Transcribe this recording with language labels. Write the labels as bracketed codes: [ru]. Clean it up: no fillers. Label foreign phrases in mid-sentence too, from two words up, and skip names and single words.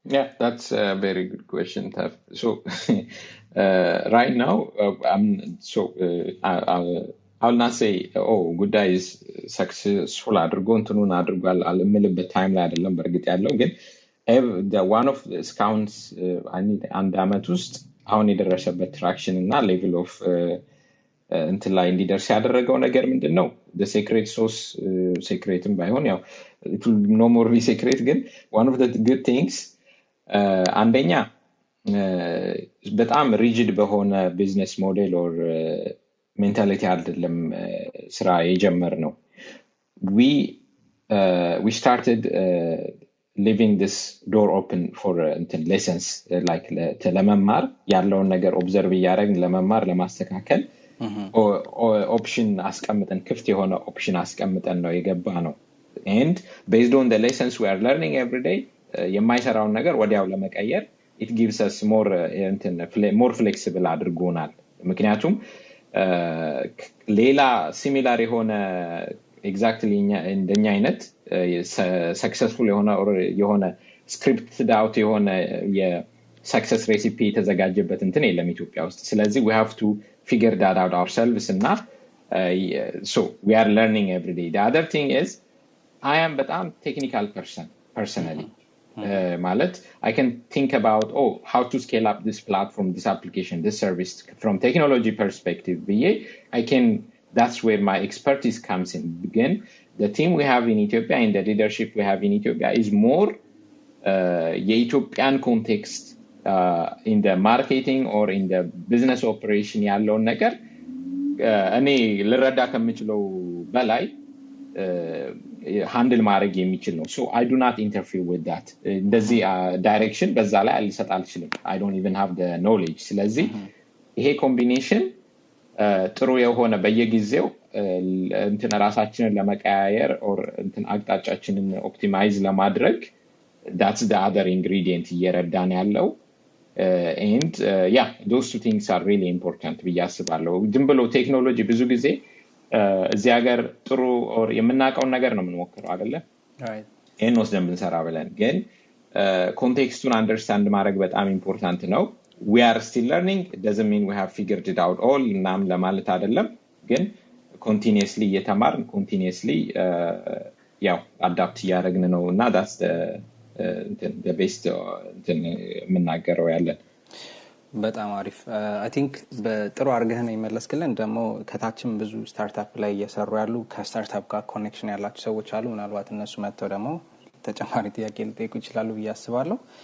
[en] Yeah, that's a very good question, Taf. So right now I'll not say Goodday is successful [am] አድርጎ እንትኑን አድርጓል አልምልበት ታይም ላይ አይደለም በርግጥ ያለው ግን [en] the one of the accounts [am] አንድ አመት ውስጥ አሁን የደረሰበት ትራክሽን እና [en] level of [am] እንትን ላይ እንዲደርስ ያደረገው ነገር ምንድነው? [en] the secret sauce secretም [am] ባይሆን ያው [en] it will no more be secret ግን one of the good things አንደኛ በጣም rigid በሆነ business model or mentality [am] አይደለም ስራ የጀመር ነው [en] we started leaving this door open for lessons like [am] ለመማር ያለውን ነገር ኦብዘርቭ ያደረግን ለመማር ለማስተካከል ኦፕሽን አስቀምጠን ክፍት የሆነ ኦፕሽን አስቀምጠን ነው የገባ ነው [en] and based on the lessons we are learning every day [am] የማይሰራውን ነገር ወዲያው ለመቀየር [en] it gives us more flexible [am] አድርጎናል ምክንያቱም ሌላ ሲሚላር የሆነ ኤግዛክትሊ እንደኛ አይነት ሰክሰስፉል የሆነ [en] scripted out [am] የሆነ የሰክሰስ ሬሲፒ የተዘጋጀበት እንትን የለም ኢትዮጵያ ውስጥ ስለዚህ [en] we have to figure that out ourselves እና so we are learning every day the other thing is I am በጣም technical person personally ማለት I can think about how to scale up this platform this application this service from technology perspective that's where my expertise comes in again the team we have in Ethiopia and the leadership we have in Ethiopia is more Ethiopian context in the marketing or in the business operation [am] ያለውን ነገር እኔ ልረዳ ከምችለው በላይ ሃንድል ማድረግ የሚችል ነው [en] so I do not interfere with that [am] እንደዚህ ዳይሬክሽን በዛ ላይ አልሰጥ አልችልም [en] I don't even have the knowledge [am] ስለዚህ ይሄ ኮምቢኔሽን ጥሩ የሆነ በየጊዜው እንትን ራሳችንን ለመቀያየር or እንትን አቅጣጫችንን ኦፕቲማይዝ ለማድረግ [en] that's the other ingredient [am] እየረዳን ያለው [en] and yeah those two things are really important [am] ብዬ አስባለሁ ዝም ብሎ ቴክኖሎጂ ብዙ ጊዜ እዚህ ሀገር ጥሩ or የምናውቀውን ነገር ነው የምንሞክረው አይደለ [en] right [am] ይሄን ወስደን ብንሰራ ብለን ግን ኮንቴክስቱን አንደርስታንድ ማድረግ በጣም ኢምፖርታንት ነው [en] we are still learning it doesn't mean we have figured it out all [am] እናም ለማለት አይደለም ግን continuously እየተማርን continuously ያው አዳፕት እያደረግን ነው እና [en] that's the best [am] የምናገረው ያለን በጣም አሪፍ [en] I think [am] በጥሩ አርገህ ነው ይመለስክልን ደግሞ ከታችም ብዙ ስታርታፕ ላይ እየሰሩ ያሉ ከስታርታፕ ጋር ኮኔክሽን ያላቸው ሰዎች አሉ ምናልባት እነሱ መጥተው ደግሞ ተጨማሪ ጥያቄ ሊጠይቁ ይችላሉ ብዬ አስባለሁ